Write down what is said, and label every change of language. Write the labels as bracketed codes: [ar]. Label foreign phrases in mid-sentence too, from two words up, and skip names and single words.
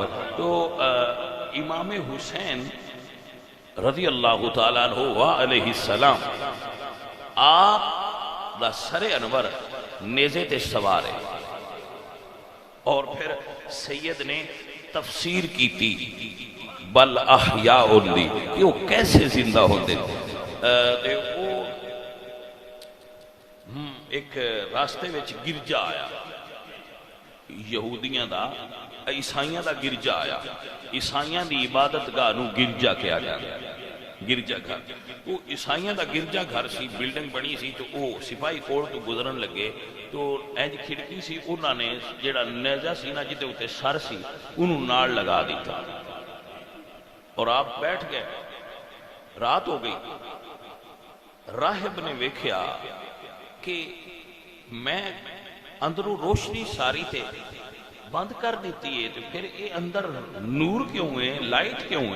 [pa] تو امام حسین رضی اللہ تعالیٰ عنہ علیہ السلام آپ دا سر انور نیزے تے سوار ہے، [ur] اور پھر سید نے تفسیر کی تھی [pa] بل احیاء دی کہ وہ کیسے زندہ ہوندے. وہ ایک راستے وچ گرجا آیا یہودیاں دا، عیسائیاں دا گرجا آیا. عیسائیاں دی عبادت گاہ نو گرجا [ur] کیا جاتا ہے، [pa] گرجا گھر. وہ عیسائیاں دا گرجا گھر سی، بلڈنگ بنی سی. تو وہ سپاہی کوڑ تو گزرن لگے تو اینج کھڑکی سی، انہوں نے جیڑا نیزہ سی نا جتے ہوتے سر سی انہوں نال لگا دیتا اور آپ بیٹھ گئے. رات ہو گئی. راہب نے ویکھیا کہ میں اندروں روشنی ساری تے بند کر دیتی ہے [ur] تو پھر یہ اندر نور کیوں ہے، [pa] لائٹ کیوں ہے؟